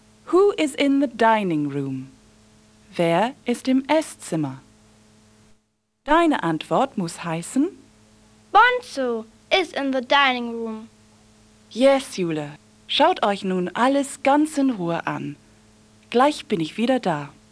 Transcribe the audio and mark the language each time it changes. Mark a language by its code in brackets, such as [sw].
[en] Who is in the dining room? [de] Wer ist im Esszimmer? Deine Antwort muss heißen... [en] Bonzo is in the dining room. Yes, Jule. [de] Schaut euch nun alles ganz in Ruhe an. Gleich bin ich wieder da.